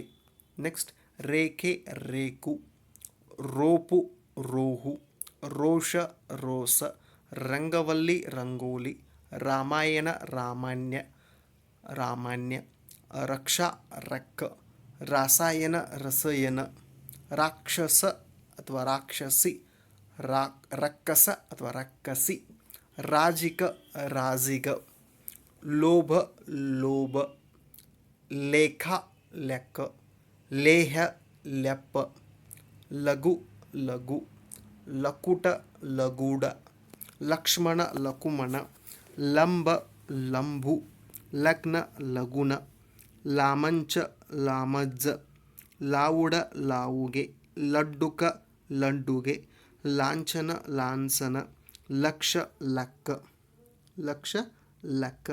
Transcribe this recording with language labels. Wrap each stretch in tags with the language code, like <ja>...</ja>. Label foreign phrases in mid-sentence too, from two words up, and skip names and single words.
<kn>ನೆಕ್ಸ್ಟ್ ರೇಖೆ ರೇಕು, ರೋಪು ರೋಹು, ರೋಷ ರೋಸ, ರಂಗವಲ್ಲಿ ರಂಗೋಲಿ, ರಾಮಾಯಣ ರಾಮಾನ್ಯ ರಾಮಾನ್ಯ, ರಕ್ಷಾ ರಕ್ಕ, ರಾಸಾಯನ ರಸಾಯನ, ರಾಕ್ಷಸ ಅಥವಾ ರಾಕ್ಷಸಿ, ರಕ್ಕಸ ಅಥವಾ ರಕ್ಕಸಿ, ರಾಜಿಕ ರಾಜಿಗ, ಲೋಭ ಲೋಭ, ಲೇಖ ಲೆಕ್ಕ, ಲೇಹ ಲೆಪ್ಪ, ಲಘು ಲಘು, ಲಕುಟ ಲಗೂಡ, ಲಕ್ಷ್ಮಣ ಲಕುಮಣ, ಲಂಬ ಲಂಬು, ಲಗ್ನ ಲಗುನ, ಲಾಮಂಚ ಲಾಮಜ್ಜ, ಲಾವುಡ ಲಾವುಗೆ, ಲಡ್ಡುಕ ಲಡ್ಡುಗೆ, ಲಾಂಛನ ಲಾಂಛನ, ಲಕ್ಷ ಲಕ್ಕ ಲಕ್ಷ ಲಕ್ಕ.</kn>